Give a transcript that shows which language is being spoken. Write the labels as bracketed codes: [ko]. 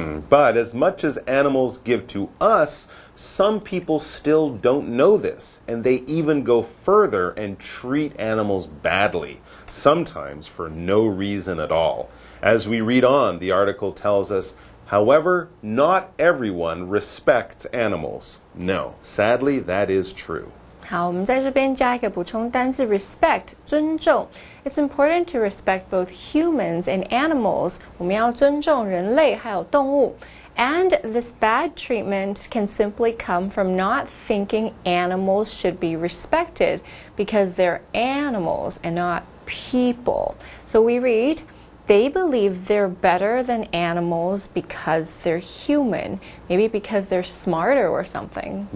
[en] But as much as animals give to us, some people still don't know this, and they even go further and treat animals badly, sometimes for no reason at all. As we read on, the article tells us, however, not everyone respects animals. No, sadly, that is true. [zh] 好，我们在这边加一个补充单字 respect 尊重。 [en] It's important to respect both humans and animals. [zh] 我们要尊重人类还有动物。 [en] And this bad treatment can simply come from not thinking animals should be respected because they're animals and not people. So we read, they believe they're better than animals because they're human, maybe because they're smarter or something.